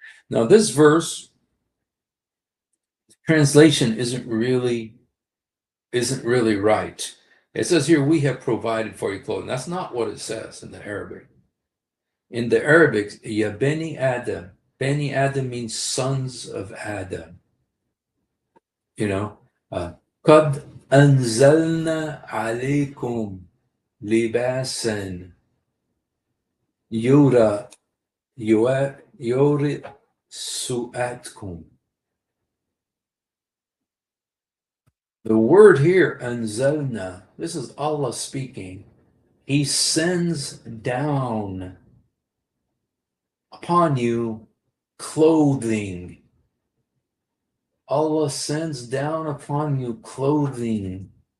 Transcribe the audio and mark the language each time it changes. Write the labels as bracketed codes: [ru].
[en] Now, this verse translation isn't really right. It says here, "We have provided for you clothing." That's not what it says in the Arabic. In the Arabic, ya bani Adam. Bani Adam means sons of Adam. You know, [ar] قد أنزلنا عليكم لباسا يورى يوري سوءاتكم. [en] The word here, anzalna, this is Allah speaking. He sends down upon you clothing. Allah sends down upon you clothing.